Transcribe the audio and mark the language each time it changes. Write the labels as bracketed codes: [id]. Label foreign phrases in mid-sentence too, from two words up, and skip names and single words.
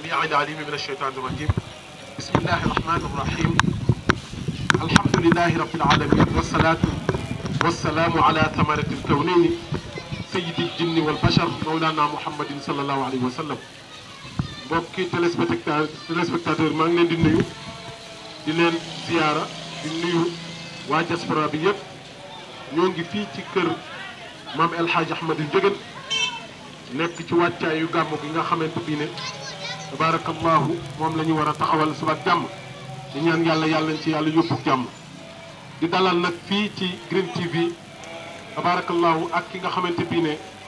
[ar] العليم من الشيطان الرجيم بسم الله الرحمن الرحيم الحمد لله رب العالمين والصلاة والسلام على ثمرة الكونين سيد الجن والبشر مولانا محمد صلى الله عليه وسلم [wo] mbokki téléspectateur maa ngi leen di nuyu di leen ziyaara di nuyu waa diaspora bi yëpp ñoo ngi fii ci kër maam El Hadj Ahmadou Ndiéguène nekk ci wàccaayu gàmmu gi nga xamante bi ne tabarakallahu moom la ñu war a taxawal suba jàmm di ñaan yàlla yàlla ci yàlla yóbbu jàmm di dalal nag fii ci Green TV tabarakallahu ak ki nga xamante bi ne